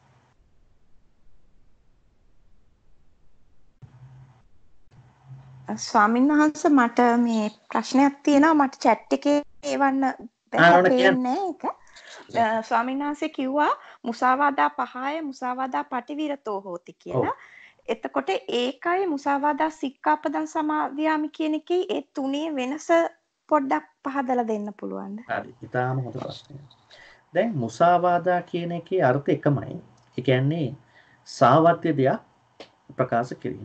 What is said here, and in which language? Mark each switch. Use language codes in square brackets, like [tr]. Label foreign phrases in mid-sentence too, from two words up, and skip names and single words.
[si] ස්වාමීන් වහන්සේ මට මේ ප්‍රශ්නයක් තියෙනවා. මට chat එකේ එවන්න බැහැ ඒක. ස්වාමීන් වහන්සේ කිව්වා මුසාවාදා පහය [pi] මුසාවාදා පටිවිරතෝ හෝති [si] කියලා. එතකොට ඒකයි [pi] මුසාවාදා සික්ඛාපදං සමාදියාමි [si] කියන එකේ ඒ තුනේ වෙනස පොඩ්ඩක් පහදලා දෙන්න පුළුවන්ද? හරි. ඊටාම හොඳ ප්‍රශ්නයක්. දැන් මුසාවාදා කියන එකේ අර්ථය එකමයි. ඒ කියන්නේ සාවත්‍ය දෙයක් ප්‍රකාශ කිරීම.